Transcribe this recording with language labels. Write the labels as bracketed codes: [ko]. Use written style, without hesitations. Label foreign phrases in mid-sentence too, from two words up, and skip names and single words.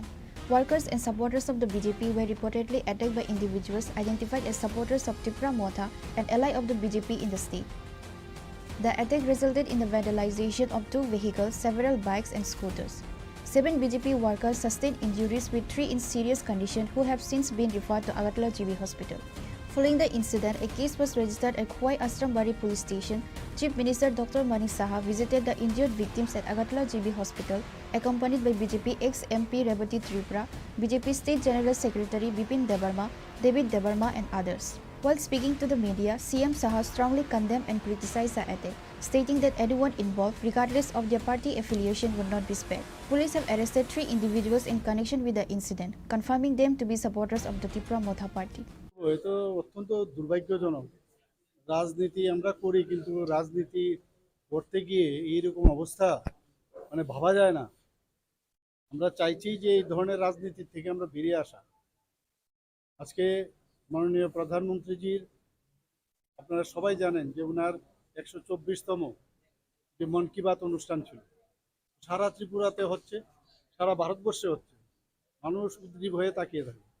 [en] Workers and supporters of the BJP were reportedly attacked by individuals identified as supporters of Tripura Motha, an ally of the BJP in the state. The attack resulted in the vandalization of 2 vehicles, several bikes and scooters. 7 BJP workers sustained injuries with 3 in serious condition who have since been referred to Agartala GB Hospital. Following the incident, a case was registered at Khwai Asrambari Police Station. Chief Minister Dr. Manik Saha visited the injured victims at Agartala GB Hospital, accompanied by BJP ex-MP Rebati Tripura, BJP State General Secretary Bipin Debarma, David Debarma and others. While speaking to the media, CM Saha strongly condemned and criticized the attack, stating that anyone involved, regardless of their party affiliation, would not be spared. Police have arrested 3 individuals in connection with the incident, confirming them to be supporters of the Tripura Motha party. [bn] এটা অত্যন্ত দুর্ভাগ্যজনক। রাজনীতি আমরা করি, কিন্তু রাজনীতি করতে গিয়ে এইরকম অবস্থা মানে ভাবা যায় না। আমরা চাইছি যে এই ধরনের রাজনীতি থেকে আমরা বেরিয়ে আসা। আজকে মাননীয় প্রধানমন্ত্রীজির, আপনারা সবাই জানেন যে ওনার 124তম যে মন কি বাত অনুষ্ঠান ছিল, সারা ত্রিপুরাতে হচ্ছে, সারা ভারতবর্ষে হচ্ছে, মানুষ উদ্গ্রীব হয়ে তাকিয়ে থাকে।